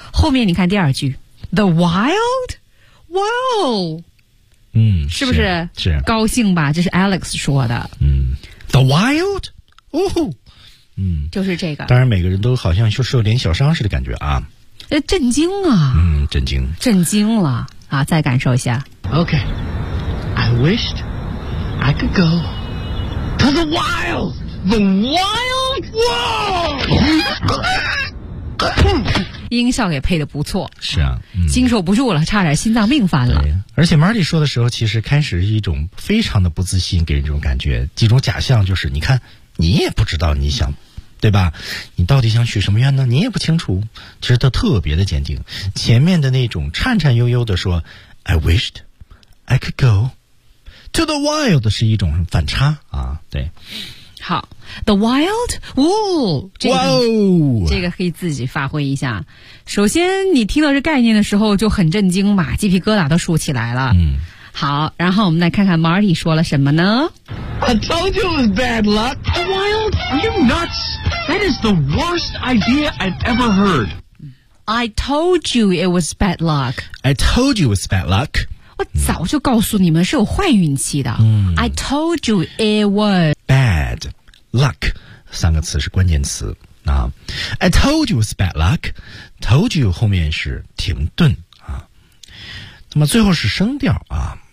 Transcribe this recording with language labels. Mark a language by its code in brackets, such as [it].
[zh] 后面你看第二句 ， [en] The wild world。 [zh] 嗯，是不是？是高兴吧？这是 Alex 说的。嗯 ，The Wild， 哦，嗯，就是这个。当然，每个人都好像就是有点小伤似的感觉啊。震惊啊！嗯，震惊，震惊了啊！再感受一下。 [en] Okay， I wished I could go to the wild, the wild world [zh] 。 音效也配得不错，是啊，嗯，经受不住了，差点心脏病犯了。对，而且 Marty 说的时候，其实开始是一种非常的不自信，给人这种感觉，几种假象，就是你看，你也不知道你想，对吧？你到底想许什么愿呢？你也不清楚。其实他特别的坚定，前面的那种颤颤悠悠的说 ， [en] I wished I could go to the wild [zh] 是一种反差啊，对。好 ，The Wild， 哦，这个， wow，这个可以自己发挥一下。首先，你听到这概念的时候就很震惊嘛，鸡皮疙瘩都竖起来了。嗯，好，然后我们来看看 Marty 说了什么呢 [en] ？I told you it was bad luck. The Wild? Are you nuts? That is the worst idea I've ever heard. I told you it was bad luck. I told you it was bad luck. [zh] 我早就告诉你们是有坏运气的。嗯 [en] ，I told you it was bad luck， [zh] 三个词是关键词啊。 [en] I told you it was bad luck， [zh] told you 后面是停顿啊。那么最后是升调啊，